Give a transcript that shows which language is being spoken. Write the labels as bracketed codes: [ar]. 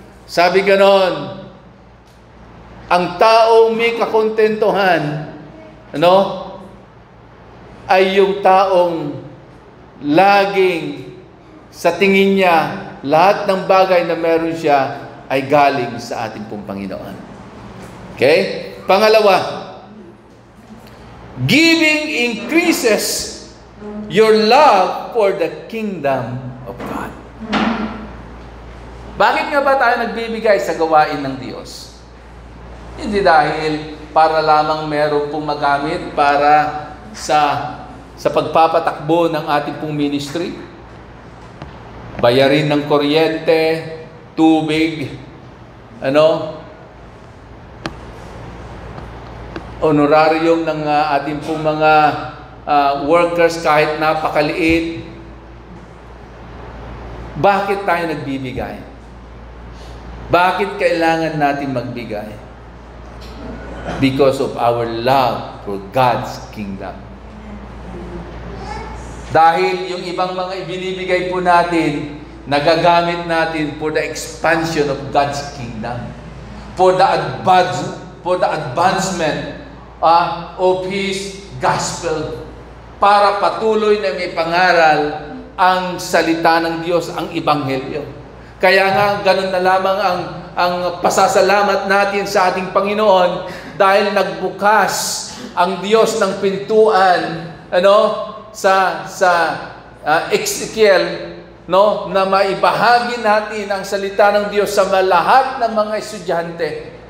[tl] Sabi ganon, ang taong may kakontentuhan, ay yung taong laging sa tingin niya, lahat ng bagay na meron siya ay galing sa ating pong Panginoon. Okay? Pangalawa, [en] giving increases your love for the kingdom of God. [tl] Bakit nga ba tayo nagbibigay sa gawain ng Diyos? Hindi dahil para lamang meron pong magamit para sa pagpapatakbo ng ating pong ministry. Bayarin ng kuryente, tubig, honorarium ng ating pong mga workers kahit napakaliit. Bakit tayo nagbibigay? Bakit kailangan natin magbigay? [en] Because of our love for God's kingdom. [tl] Dahil yung ibang mga ibinibigay po natin, nagagamit natin [en] for the expansion of God's kingdom. For the advancement of His gospel. [tl] Para patuloy na may pangaral ang salita ng Diyos, ang ebanghelyo. Kaya nga, ganun na lamang ang pasasalamat natin sa ating Panginoon dahil nagbukas ang Diyos ng pintuan, sa Ezekiel, na maibahagi natin ang salita ng Diyos sa lahat ng mga estudyante.